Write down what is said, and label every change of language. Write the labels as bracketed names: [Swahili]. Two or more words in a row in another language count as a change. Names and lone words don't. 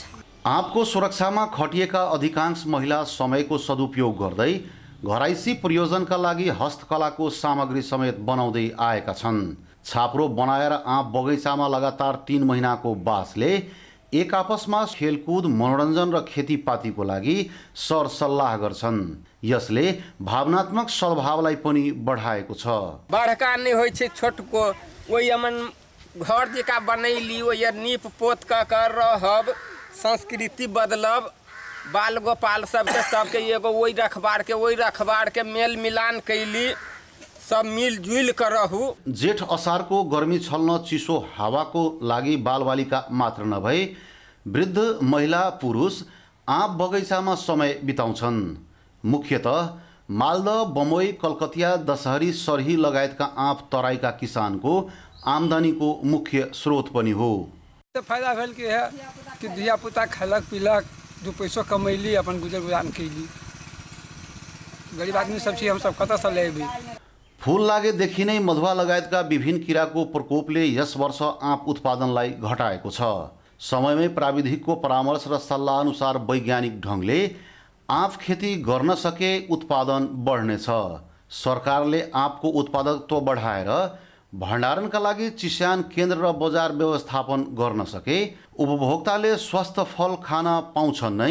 [Nepali] आँपको सुरक्षामा खटिएका अधिकांश महिला समयको सदुपयोग गर्दै घराइसी प्रयोजनका लागि हस्तकलाको सामग्री समेत बनाउँदै आएका छन्। छाप्रो बनाएर आँप बगैँचामा लगातार 3 महिनाको बासले एक आपसमा खेलकुद, मनोरञ्जन र खेतीपातीको लागि सरसल्लाह गर्छन्। यसले भावनात्मक सद्भावलाई पनि बढाएको छ। [Maithili] बड़का नहीं होइ छै छोटको, ओहि मन घर जका बनैली, ओहि नीप पोत कर रहब, संस्कृति बदलब, बाल गोपाल सबके एगो ओहि रखबार के मेल मिलान कैली, सब मिलजुल कर रहू। [Nepali] जेठ असारको गर्मी छल्न चिसो हावाको लागि बालबालिका मात्र नभई वृद्ध महिला पुरुष आँप बगैँचामा समय बिताउँछन्। मुख्यतः मालदा, बमोई, कलकतिया, दशहरी, सरही लगायतका आँप तराईका किसानको आमदानीको मुख्य स्रोत पनि हो। [Maithili] फायदा भेल के है कि धिया पुता खैलक पीलक, 2 पैसो कमैली, अपन गुजर गुजान कैली। गरीब आदमी सब छी, हम सब कतऽ से लेबी। [Nepali] फूल लागेदेखि नै मधुवा लगायतका विभिन्न किराको प्रकोपले यस वर्ष आँप उत्पादनलाई घटाएको छ। समयमै प्राविधिकको परामर्श र सल्लाह अनुसार वैज्ञानिक ढङ्गले आँप खेती गर्न सके उत्पादन बढ्नेछ। सरकारले आँपको उत्पादकत्व बढाएर भण्डारणका लागि चिस्यान केन्द्र र बजार व्यवस्थापन गर्न सके उपभोक्ताले स्वस्थ फल खान पाउँछन् नै।